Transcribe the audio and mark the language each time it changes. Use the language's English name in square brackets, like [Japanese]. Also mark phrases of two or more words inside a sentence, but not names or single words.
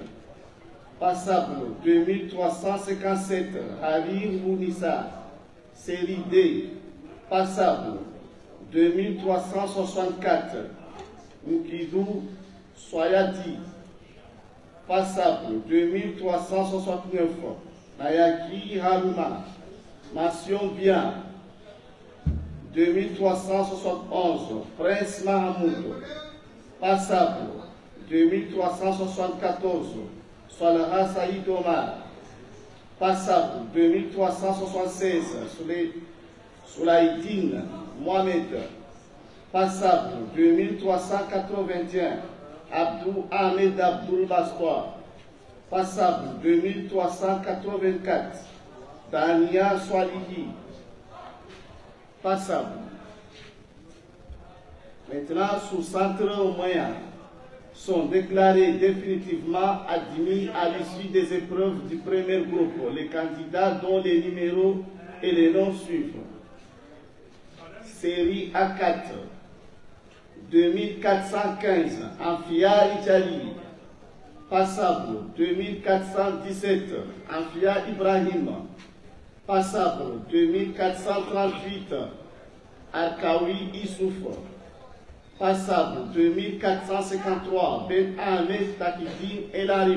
[French] Passable 2357, Harim Mounissa. Série D. Passable 2364, Moukidou Soyadi. Passable 2369, Nayaki Haruma. Mention bien 2371, Prince Mahamoud. Passable 2374, Salaha Saïd Omar. Passable 2376, Soulaïdine Mohamed. Passable 2381, Abdou Ahmed Abdoul Bastois. Passable 2384, Dania Swalihi. Passable. Maintenant, sous centre moyen sont déclarés définitivement admis à l'issue des épreuves du premier groupe les candidats dont les numéros et les noms suivent. Série A4, 2415, Amphia Ijali. Passable 2417, Amphia Ibrahim. Passable 2438, Arkawi Issouf. Passable 2453, Ben Ahmed Takidine El Arif.